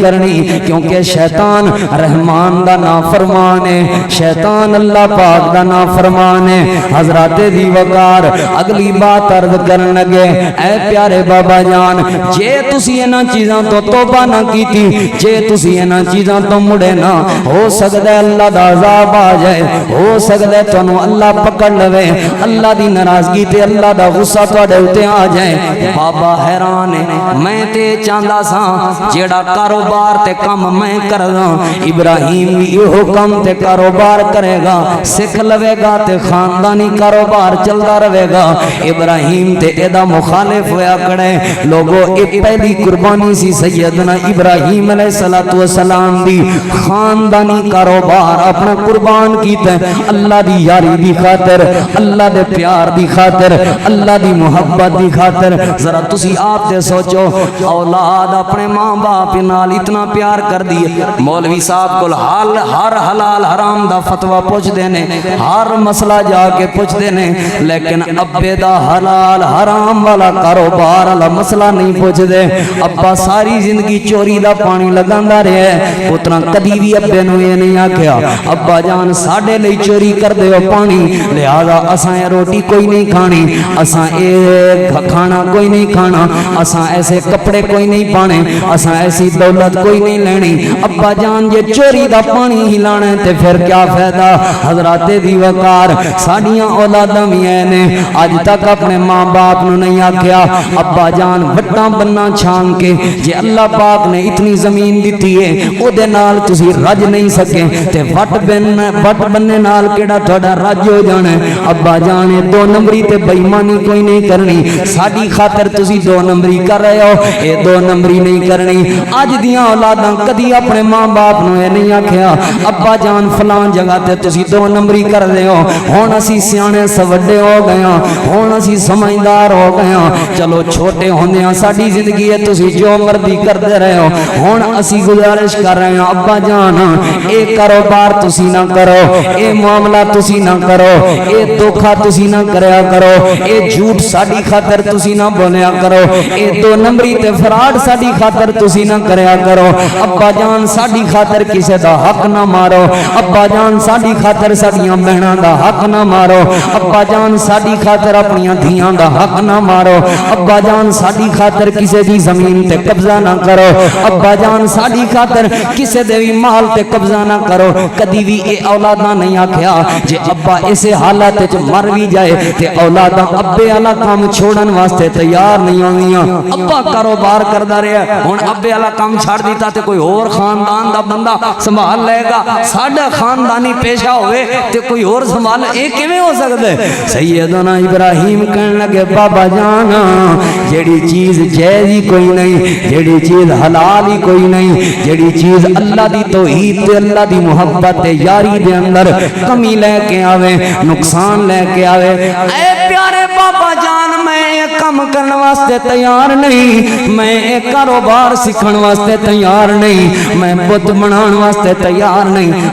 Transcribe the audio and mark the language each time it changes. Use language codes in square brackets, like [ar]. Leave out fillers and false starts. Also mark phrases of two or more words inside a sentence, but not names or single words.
[pa] کرنی کیونکہ شیطان رحمان دا نافرمان ہے شیطان اللہ پاک دا نافرمان ہے حضرات دی وقار اگلی بات عرض کرن لگے اے پیارے بابا جان جے تسی انہاں چیزاں تو توبہ نہ کیتی جے تسی انہاں چیزاں تو مڑے نہ ہو سکدا ہے اللہ دا عذاب آ جائے ہو سکدا ہے تانوں اللہ پکڑ لوے اللہ دی ناراضگی تے اللہ دا غصہ تواڈے اوتے آ جائے بابا حیران ہے میں تے چاہندا ساں جیڑا کاروبار تے کم میں کردا ابراہیم بھی ایہو کم تے کاروبار کرے گا سکھ لوے گا تے خاندانی کاروبار چلدا رہے گا ابراہیم تے ایدا مخالف ہویا کڑے لوگوں ایک پہلی قربانی سی سیدنا ابراہیم علیہ السلام دی خاندانی کاروبار اپنا قربان کیتا ہے اللہ دی یاری دی خاطر اللہ دے پیار دی خاطر اللہ دی محبت دی خاطر ذرا تسی آپ تے سوچو اولاد اپنے ماں باپ نال اتنا پیار کر دیے مولوی صاحب کو ہر حلال حرام دا فتوہ پوچھ دینے ہر مسئلہ جا کے پوچھ دینے لیکن ابے دا حلال حرام والا کاروبار والا مسئلہ نہیں پوچھ دے ابا ساری زندگی چوری دا پانی لگاندا رہے اتنا کدی بھی ابے نو یہ نہیں آکھیا ابا جان ساڈے لئی چوری کر دے ہو پانی لہذا اساں روٹی کوئی نہیں کھانی اساں کھانا کوئی نہیں کھانا اساں ایسے کپڑے کوئی نہیں پانے اساں ایسی دولت کوئی نہیں لینی ابا جان یہ چوری دا پانی ہی لانا ہے تے پھر کیا فائدہ حضرات دی وقار ساڈیاں اولاداں وی نے اج تک اپنے ماں باپ نو نہیں آکھیا ابا جان وٹاں بننا چھان کے جے اللہ پاک نے اتنی زمین دتی ہے او دے نال تسی رج نہیں سکے تے وٹ بننے نال کیڑا تہاڈا رج ہو جانا ہے ابا جان دو نمبری تے بے ایمانی کوئی نہیں کرنی ساڈی خاطر تسی دو نمبری کر رہے ہو اے دو نمبری نہیں کرنی اج دیاں اولاداں کدی اپنے ماں باپ نو اے نہیں آکھیا ابا جان فلان جگہ تے تسی دو نمبری کر رہے ہو ہن اسی سیانے سوڈے ہو گئے ہاں ہن اسی سمجھدار ہو گئے ہاں چلو چھوٹے ہوندیاں ساڈی زندگی ہے تسی جو مرضی کردے رہے ہو ہن اسی گزارش کر رہے ہیں ابا جان اے کاروبار تسی نہ کرو اے معاملہ تسی نہ کرو اے دھوکا تسی نہ کریا کرو اے جھوٹ ساڈی خاطر تسی نہ بولیا کرو اے دو نمبری تے فراڈ ساڈی خاطر تسی نہ کریا کرو ابا جان ساڈی خاطر کسے دا حق نہ مارو ابا جان ساڈی خاطر ساڈیاں بہناں دا حق نہ مارو ابا جان ساڈی خاطر اپنیاں دھیاں دا حق نہ مارو ابا جان ساڈی خاطر کسے دی زمین تے قبضہ نہ کرو ابا جان ساڈی خاطر کسے دے وی مال تے قبضہ نہ کرو. کدی وی اے اولاداں نہیں آکھیا جے ابا اسے حالت وچ مر وی جائے تے اولاداں ابے والا کام چھوڑن واسطے تیار نہیں ہوندیاں. ابا کاروبار کردا رہیا ہن ابے والا کام چھڑ دیتا تے کوئی اور خاندان دا بندہ سنبھال لے گا. ساڈا خاندانی پیشہ ہوئے تے کوئی اور سنبھال اے کیویں ہو سکدا ہے؟ سیدنا ابراہیم کہن لگے بابا جان جیڑی چیز جائز ہی کوئی نہیں, جیڑی چیز حلال ہی کوئی نہیں, جیڑی چیز اللہ دی توحید تے اللہ دی محبت تے یاری دے اندر کمی لے کے آوے, نقصان لے کے آوے, اے پیارے بابا جان میں ایک کم کرنے واسطے تیار نہیں, میں ایک کاروبار سیکھن واسطے تیار نہیں, میں بت بنان واسطے تیار نہیں.